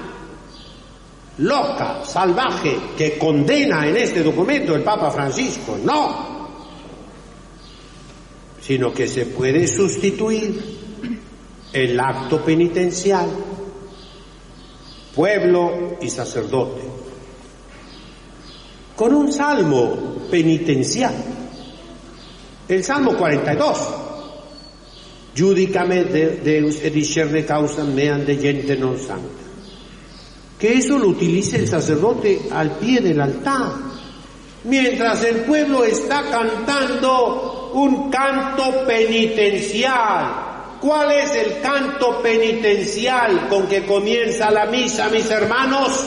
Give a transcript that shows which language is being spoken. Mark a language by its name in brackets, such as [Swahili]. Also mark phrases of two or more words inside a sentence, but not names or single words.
[Spanish] loca, salvaje, que condena en este documento el Papa Francisco, no, sino que se puede sustituir el acto penitencial, pueblo y sacerdote, con un salmo penitencial, el Salmo 42, [Latin] Judicame Deus et discerne causam meam de gente non sancta, [Spanish] que eso lo utilice el sacerdote al pie del altar, mientras el pueblo está cantando un canto penitencial. ¿Cuál es el canto penitencial con que comienza la misa, mis hermanos?